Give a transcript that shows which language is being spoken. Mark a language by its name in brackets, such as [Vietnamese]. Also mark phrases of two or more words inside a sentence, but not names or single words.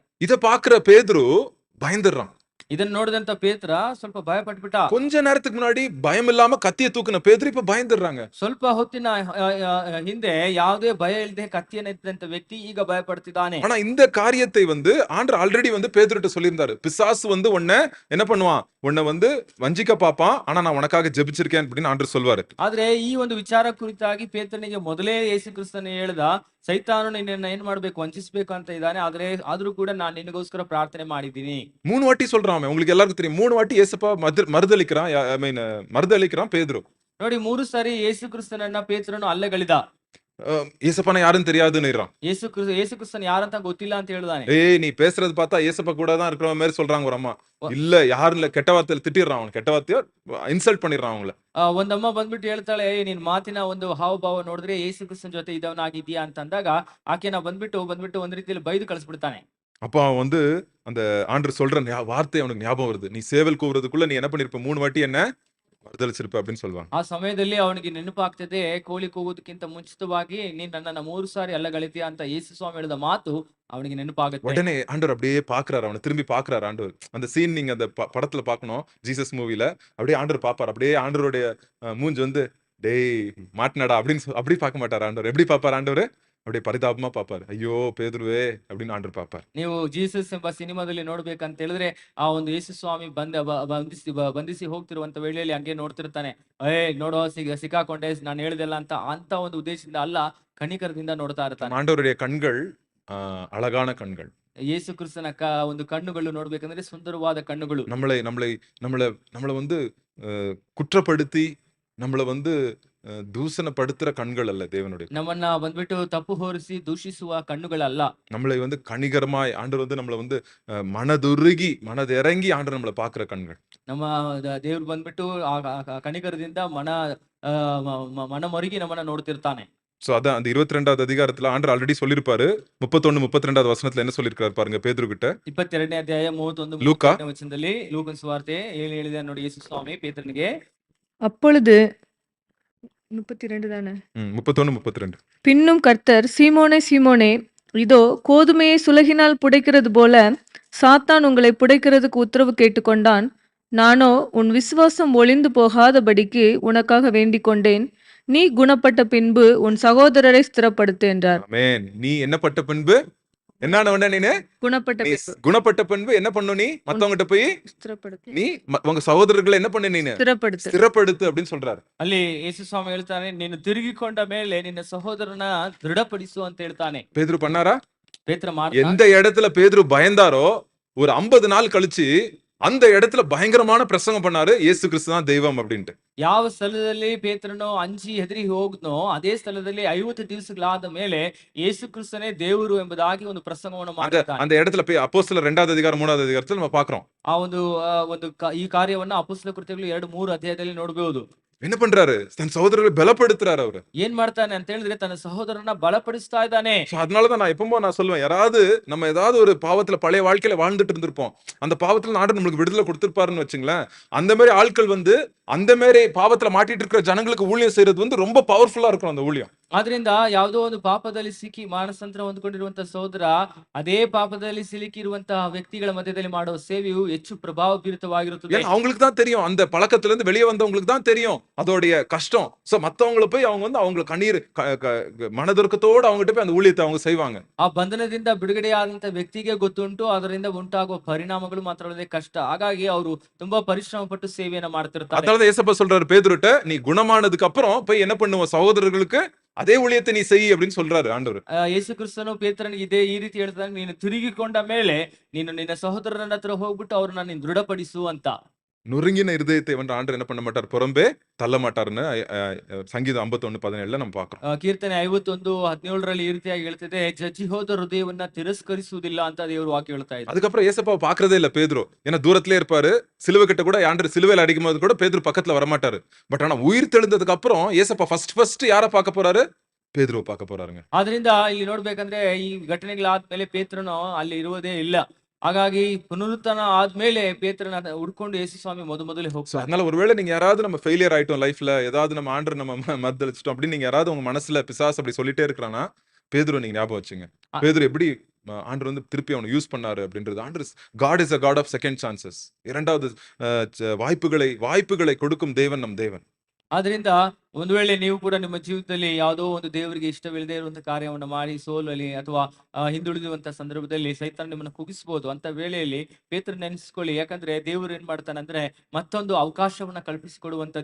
[Tamil] இத பாக்குற பேதுரு பயந்துடுறான். [Kannada] ಇದನ್ನ ನೋಡಿದಂತ ಪೇತ್ರ ಸ್ವಲ್ಪ ಭಯ ಪಟ್ಬಿಟ್ಟ. [Tamil] கொஞ்ச நேரத்துக்கு முன்னாடி பயம் இல்லாம கத்திய தூக்குன பேதுரு இப்ப பயந்துடுறாங்க. [Kannada] ಸ್ವಲ್ಪ ಹೊತ್ತಿನ ಹಿಂದೆ ಯಾವುದೇ ಭಯ ಇಲ್ಲದೆ ಕತ್ತಿಯನ್ನು ಎತ್ತಿದಂತ ವ್ಯಕ್ತಿ ಈಗ ಭಯ ಪಡ್ತಿದ್ದಾನೆ. [Tamil] ஆனா இந்த காரியத்தை வந்து ஆண்டவர் ஆல்ரெடி வந்து பேதுருட்ட சொல்லியிருந்தாரு. பிசாசு வந்து உன்னை என்ன பண்ணுவான், உன்னை வந்து வஞ்சிக்க பாப்பான், ஆனா நான் உனக்காக ஜெபிச்சிருக்கேன் அப்படின்னு ஆண்டவர் சொல்வாரு. [Kannada] ಆದ್ರೆ ಈ ಒಂದು ವಿಚಾರ ಕುರಿತಾಗಿ ಪೇತ್ರನಿಗೆ ಮೊದಲೇ ಯೇಸು ಕ್ರಿಸ್ತನು ಹೇಳ್ದ, ಸೈತಾನು ನಿನ್ನನ್ನ ಏನ್ ಮಾಡ್ಬೇಕು, ವಂಚಿಸಬೇಕು ಅಂತ ಇದ್ದಾನೆ, ಆದ್ರೂ ಕೂಡ ನಾನು ನಿನಗೋಸ್ಕರ ಪ್ರಾರ್ಥನೆ ಮಾಡಿದ್ದೀನಿ. [Tamil] 3 வாட்டி சொல்றான். உங்களுக்கு எல்லாருக்கும் தெரியும், 3 வாட்டி ஏசப்பா மறுதளிக்கிறான் பேதுரு. [Kannada] ನೋಡಿ, 3 ಸಾರಿ ಯೇಸು ಕ್ರಿಸ್ತನನ್ನ ಪೇತ್ರನು ಅಲ್ಲಗಲಿದ. [Tamil] ஏசப்பான யாருன்னு தெரியாதுன்னுறான். [Kannada] ಯೇಸು ಕ್ರಿಸ್ತನ್ ಯಾರಂತ ಗೊತ್ತಿಲ್ಲ ಅಂತ ಹೇಳಿದಾನೆ. [Tamil] நீ பேசுறது பார்த்தா ஏசப்பா கூட தான் இருக்கிற மாதிரி சொல்றாங்க ஒரு அம்மா. இல்ல, யாரும் இல்ல, கெட்ட வார்த்தையில திட்டிடுறான், அவன் கெட்ட வார்த்தையோ ಇನ್ಸಲ್ಟ್ பண்ணிடுறான் அவங்கள. [Kannada] ಒಂದಮ್ಮ ಬಂದ್ಬಿಟ್ಟು ಹೇಳ್ತಾಳೆ, ನಿನ್ ಮಾತಿನ ಒಂದು ಹಾವಭಾವ ನೋಡಿದ್ರೆ ಯೇಸು ಕ್ರಿಸ್ತನ್ ಜೊತೆ ಇದ್ದವನಾಗಿದ್ಯಾ ಅಂತ ಅಂದಾಗ ಆಕೆನ ಬಂದ್ಬಿಟ್ಟು ಒಂದ್ ರೀತಿಯಲ್ಲಿ ಬೈದು ಕಳಿಸ್ಬಿಡ್ತಾನೆ. [Tamil] அப்ப அவன் வந்து அந்த ஆண்டவர் சொல்ற வார்த்தை அவனுக்கு ஞாபகம் வருது. நீ சேவல் கூவுறதுக்குள்ள நீ என்ன பண்ணிருப்ப, 3 வாட்டி என்ன ಮರುದಲಿಸಿರ್ಪ அப்படின்னு சொல்லுவாங்க. [Kannada] ಆ ಸಮಯದಲ್ಲಿ ಅವನಿಗೆ ನೆನಪಾಗ್ತದೆ, ಕೋಳಿ ಕೂಗುವುದಕ್ಕಿಂತ ಮುಂಚಿತವಾಗಿ ನೀನ್ ನನ್ನನ್ನ 3 ಸಾರಿ ಅಲ್ಲಗಲಿತೀಯ ಅಂತ ಯೇಸು ಸ್ವಾಮಿ ಹೇಳಿದ ಮಾತು [Tamil] அவனுக்கு நினைப்பாಗುತ್ತೆ. உடனே ஆண்டவர் அப்படியே பாக்குறாரு, அவனை திரும்பி பாக்குறாரு ஆண்டவர். அந்த சீன் நீங்க அந்த படத்துல பாக்கணும், ஜீசஸ் மூவில. அப்படியே ஆண்டவர் பாப்பாரு. அப்படியே ஆண்டவருடைய மூஞ்சி வந்து டேய் மாட்டினடா அப்படின்னு அப்படி பார்க்க மாட்டார் ஆண்டவர். எப்படி பார்ப்பார் ஆண்டவர்? அப்படியே பரிதாபமா பார்ப்பார். ஐயோ பேதுருவே அப்படின்னு ஆண்டவர் பார்ப்பார். [Kannada] ನೀವು ಜೀಸಸ್ ಎಂಬ ಸಿನಿಮಾದಲ್ಲಿ ನೋಡ್ಬೇಕಂತ ಹೇಳಿದ್ರೆ ಆ ಒಂದು ಯೇಸು ಸ್ವಾಮಿ ಬಂಧಿಸಿ ಹೋಗ್ತಿರುವಂತ ವೇಳೆಯಲ್ಲಿ ಹಂಗೆ ನೋಡ್ತಿರ್ತಾನೆ. ನೋಡೋ ಸಿಕ್ಕಾಕೊಂಡೆ ನಾನು ಹೇಳ್ದೆಲ್ಲ ಅಂತ ಒಂದು ಉದ್ದೇಶದಿಂದ ಅಲ್ಲ, ಕನಿಕರದಿಂದ ನೋಡ್ತಾ ಇರ್ತಾನೆ. [Tamil] ஆண்டவருடைய கண்கள் அழகான கண்கள். [Kannada] ಯೇಸು ಕ್ರಿಸ್ತನ ಒಂದು ಕಣ್ಣುಗಳು ನೋಡ್ಬೇಕಂದ್ರೆ ಸುಂದರವಾದ ಕಣ್ಣುಗಳು. [Tamil] நம்மளை நம்மளை நம்மள நம்மள வந்து குற்றப்படுத்தி நம்மள வந்து தூசணப்படுத்துற கண்கள் அல்ல தேவனுடைய. [Kannada] ನಮ್ಮನ್ನ ಬಂದ್ಬಿಟ್ಟು ತಪ್ಪು ಹೊರಿಸಿ ದೂಷಿಸುವ ಕಣ್ಣುಗಳಲ್ಲ. [Tamil] நம்மளை வந்து கனிகரமாய் ஆண்டவர் வந்து நம்மள வந்து மனதுருகி மனதிறங்கி ஆண்டவர் நம்மள பார்க்கிற கண்கள். [Kannada] ನಮ್ಮ ದೇವ್ರು ಬಂದ್ಬಿಟ್ಟು ಕನಿಕರದಿಂದ ಮನಮೊರಗಿ ನಮ್ಮನ್ನ ನೋಡ್ತಿರ್ತಾನೆ. [Tamil] சோ அதான் அந்த 22வது அதிகாரத்துல ஆண்டவர் ஆல்ரெடி சொல்லிருப்பாரு. 31 32வது வசனத்துல என்ன சொல்லிருக்காரு பாருங்க பேதுரு கிட்ட. [Kannada] 22ನೇ ಅಧ್ಯಾಯ 31 [Tamil] லூக்கா [Kannada] 32ನೇ ವಚನದಲ್ಲಿ ಲೂಕನ ಸುವಾರ್ತೆ ಹೇಳಿದ ನೋಡಿ ಯೇಸು ಸ್ವಾಮಿ ಪೇತ್ರನಿಗೆ. [Tamil] அப்பொழுது 32 தானே. 31 32. பின்னும் கர்த்தர், சீமோனே சீமோனே, இதோ கோதுமையை சுலகினால் புடைக்கிறது போல சாத்தான் உங்களை புடைக்கிறதுக்கு உத்தரவு கேட்டுக்கொண்டான். நானோ உன் விசுவாசம் ஒளிந்து போகாதபடிக்கு உனக்காக வேண்டிக் கொண்டேன். நீ குணப்பட்ட பின்பு உன் சகோதரரை ஸ்திரப்படுத்து என்றார். ஆமென். நீ என்னப்பட்ட பின்பு என்னன்னு நீனு குணப்பட்ட நீ பின்பு குணப்பட்ட பின்பு என்ன பண்ணணும்? நீ மத்தவங்கிட்ட போய் ஸ்திரப்படுத்து நீ உங்க சகோதரர்களை என்ன பண்ணு? நீனு ஸ்திரப்படுத்து. ஸ்திரப்படுத்து அப்படின்னு சொல்றாரு. [Kannada] ಅಲ್ಲಿ ಯೇಸು ಸ್ವಾಮಿ ಹೇಳ್ತಾನೆ, ನೀನು ತಿರುಗಿಕೊಂಡ ಮೇಲೆ ನಿನ್ನ ಸಹೋದರನ ದೃಢಪಡಿಸು ಅಂತ ಹೇಳ್ತಾನೆ. [Tamil] பேதுரு பண்ணாரா? [Kannada] ಪೇತ್ರ ಮಾಡ್ತಾನೆ. [Tamil] எந்த இடத்துல பேதுரு பயந்தாரோ ஒரு 50 நாள் கழிச்சு அந்த இடத்துல பயங்கரமான பிரசங்கம் பண்ணாரு, இயேசு கிறிஸ்து தான் தெய்வம் அப்படின்ட்டு. [Kannada] ಯಾವ ಸ್ಥಳದಲ್ಲಿ ಪೇತ್ರನು ಅಂಜಿ ಹೆದರಿ ಹೋಗ್ನೋ ಅದೇ ಸ್ಥಳದಲ್ಲಿ 50 ದಿವಸಗಳಾದ ಮೇಲೆ ಯೇಸು ಕ್ರಿಸ್ತನೇ ದೇವರು ಎಂಬುದಾಗಿ ಒಂದು ಪ್ರಸಂಗವನ್ನು ಮಾಡಿದ್ದಾನೆ. [Tamil] அந்த இடத்துல போய் அப்போஸ்தலர் 2வது அதிகாரம் 3வது அதிகாரத்துல நம்ம பாக்குறோம். [Kannada] ಆ ಈ ಕಾರ್ಯವನ್ನ ಅಪೊಸ್ತಲ ಕೃತ್ಯಗಳು 2-3 ಅಧ್ಯಾಯದಲ್ಲಿ ನೋಡಬಹುದು. [Tamil] என்ன பண்றாரு? தன் சகோதரர்களை பலப்படுத்துறாரு அவரு. [Kannada] ಏನ್ ಮಾಡ್ತಾನೆ ಅಂತ ಹೇಳಿದ್ರೆ ತನ್ನ ಸಹೋದರನ ಬಲಪಡಿಸ್ತಾ ಇದ್ದಾನೆ. [Tamil] So, அதனாலதான் நான் எப்பவும் நான் சொல்லுவேன், யாராவது நம்ம ஏதாவது ஒரு பாவத்துல பழைய வாழ்க்கையில வாழ்ந்துட்டு இருந்திருப்போம், அந்த பாவத்துல ஆண்டவர் நம்மளுக்கு விடுதலை கொடுத்திருப்பாருன்னு வச்சுங்களேன். அந்த மாதிரி ஆட்கள் வந்து அந்த மாதிரி பாவத்துல மாட்டிட்டு இருக்கிற ஜனங்களுக்கு ஊழியம் செய்யறது வந்து ரொம்ப பவர்ஃபுல்லா இருக்கும் அந்த ஊழியம். [Kannada] ಆದ್ರಿಂದ ಯಾವುದೋ ಒಂದು ಪಾಪದಲ್ಲಿ ಸಿಕ್ಕಿ ಮಾನಸಾಂತರ ಹೊಂದ್ಕೊಂಡಿರುವಂತಹ ಸಹೋದರ ಅದೇ ಪಾಪದಲ್ಲಿ ಸಿಲುಕಿರುವಂತಹ ವ್ಯಕ್ತಿಗಳ ಮಧ್ಯದಲ್ಲಿ ಮಾಡುವ ಸೇವೆಯು ಹೆಚ್ಚು ಪ್ರಭಾವ ಬೀರುತ್ತವಾಗಿರುತ್ತದೆ. [Tamil] ஏன்னா அவங்களுக்கு தான் தெரியும், அந்த பழக்கத்துல இருந்து வெளியே வந்தவங்களுக்கு தான் தெரியும் அதோடைய கஷ்டம். சோ மத்தவங்கள போய் அவங்க வந்து அவங்க கண்ணீர் மனதுருக்கத்தோட அவங்ககிட்ட போய் அந்த ஊழியத்தை அவங்க செய்வாங்க. [Kannada] ಆ ಬಂಧನದಿಂದ ಬಿಡುಗಡೆಯಾದಂತ ವ್ಯಕ್ತಿಗೆ ಗೊತ್ತುಂಟು ಅದರಿಂದ ಉಂಟಾಗುವ ಪರಿಣಾಮಗಳು ಮಾತ್ರವಲ್ಲದೆ ಕಷ್ಟ. ಹಾಗಾಗಿ ಅವರು ತುಂಬಾ ಪರಿಶ್ರಮ ಪಟ್ಟು ಸೇವೆಯನ್ನ ಮಾಡ್ತಿರ್ತಾರೆ. [Tamil] அதனாலதான் ஏசப்பா சொல்றாரு பேதுருட்ட, நீ குணமானதுக்கு அப்புறம் போய் என்ன பண்ணுவ? சகோதரர்களுக்கு அதே ஊழியத்தை நீ செய் அப்படின்னு சொல்றாரு ஆண்டவர். [Kannada] ಯೇಸು ಕ್ರಿಸ್ತನು ಪೇತ್ರನಿಗೆ ಈ ರೀತಿ ಹೇಳ್ತಾನೆ, ನೀನು ತಿರುಗಿಕೊಂಡ ಮೇಲೆ ನೀನು ನಿನ್ನ ಸಹೋದರನ ಹತ್ರ ಹೋಗ್ಬಿಟ್ಟು ಅವ್ರನ್ನ ನೀನು ದೃಢಪಡಿಸು ಅಂತ. [Tamil] நொறுங்கின இருதயத்தை வந்து ஆண்டவர் என்ன பண்ண மாட்டார்? புறம்பே தள்ள மாட்டாருன்னு சங்கீதம் 51:17 நம்ம பாக்குறோம். [Kannada] ಕೀರ್ತನೆ 51:17 ಈ ರೀತಿಯಾಗಿ ಹೇಳ್ತಿದೆ, ಜಜ್ಜಿ ಹೋದ ಹೃದಯವನ್ನ ತಿರಸ್ಕರಿಸುವುದಿಲ್ಲ ಅಂತ ದೇವರು ವಾಕ್ಯ ಹೇಳ್ತಾ ಇದೆ. [Tamil] அதுக்கப்புறம் ஏசப்பாவை பாக்குறதே இல்ல பேதுரு. ஏன்னா தூரத்திலே இருப்பாரு. சிலுவை கிட்ட கூட ஆண்டவர் சிலுவையில அடிக்கும் போது கூட பேதுரு பக்கத்துல வரமாட்டாரு. பட் ஆனா உயிர் தெழுந்ததுக்கு அப்புறம் ஏசப்பா ஃபர்ஸ்ட் யார பார்க்க போறாரு? பேதுருவை பார்க்க போறாருங்க. [Kannada] ಆದ್ರಿಂದ ಇಲ್ಲಿ ನೋಡ್ಬೇಕಂದ್ರೆ ಈ ಘಟನೆಗಳಾದ್ಮೇಲೆ ಪೇತ್ರನು ಅಲ್ಲಿ ಇರುವುದೇ ಇಲ್ಲ. ಹಾಗಾಗಿ ಪುನರುತ್ಥಾನ ಆದ್ಮೇಲೆ ಪೇತ್ರನ ಹುಡ್ಕೊಂಡು ಯೇಸು ಸ್ವಾಮಿ ಮೊದಲೇ So, ಹೋಗ್ತಾರೆ. [Tamil] அதனால ஒருவேளை நீங்க யாராவது நம்ம ஃபெயிலியர் ஆயிட்டோம் லைஃப்ல, ஏதாவது நம்ம ஆண்டவர் நம்ம மறுதலிச்சிட்டோம் அப்படின்னு நீங்க யாராவது உங்க மனசுல பிசாசு அப்படி சொல்லிட்டே இருக்கிறானா, பேதுரு நீங்க ஞாபகம் வச்சுங்க. ஆ. பேதுரு எப்படி ஆண்டவர் வந்து திருப்பி அவனை யூஸ் பண்ணாரு அப்படின்றது. ஆண்டவர் [English] God is a God of second chances. [Tamil] இரண்டாவது வாய்ப்புகளை கொடுக்கும் தேவன் நம் தேவன். [Kannada] ಆದ್ರಿಂದ ಒಂದು ವೇಳೆ ನೀವು ಕೂಡ ನಿಮ್ಮ ಜೀವಿತದಲ್ಲಿ ಯಾವುದೋ ಒಂದು ದೇವರಿಗೆ ಇಷ್ಟವಿಲ್ಲದೆ ಇರುವಂತಹ ಕಾರ್ಯವನ್ನು ಮಾಡಿ ಸೋಲಲಿ ಅಥವಾ ಹಿಂದುಳಿದುವಂತ ಸಂದರ್ಭದಲ್ಲಿ ಸೈತಾನ ನಿಮ್ಮನ್ನು ಕುಗ್ಗಿಸಬಹುದು. ಅಂತ ವೇಳೆಯಲ್ಲಿ ಪೇತ್ರ ನೆನೆಸ್ಕೊಳ್ಳಿ. ಯಾಕಂದ್ರೆ ದೇವರು ಏನ್ ಮಾಡ್ತಾನಂದ್ರೆ ಮತ್ತೊಂದು ಅವಕಾಶವನ್ನ ಕಲ್ಪಿಸಿಕೊಡುವಂತ